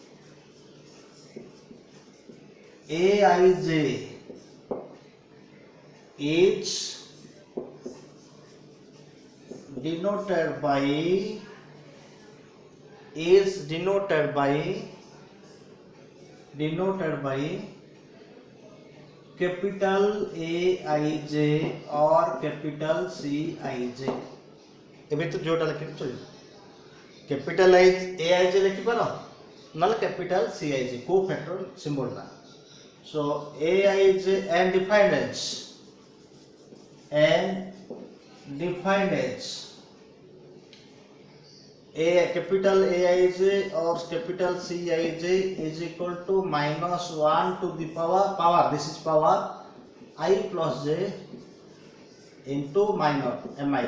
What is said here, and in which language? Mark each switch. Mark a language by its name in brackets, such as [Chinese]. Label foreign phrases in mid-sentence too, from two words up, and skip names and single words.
[English] Aij is denoted by capital Aij or capital Cij. [Odia] ଏବେ ତ ଯୋଉଟା ଲେଖିବି ଚଳିବ, [English] capital Aij [Odia] ଲେଖିପାର ନହେଲେ [English] capital Cij, cofactor symbol [Odia] ଟା. [English] So Aij and defined as capital Aij or capital Cij is equal to minus 1 to the power, this is power I plus j into minor Mij.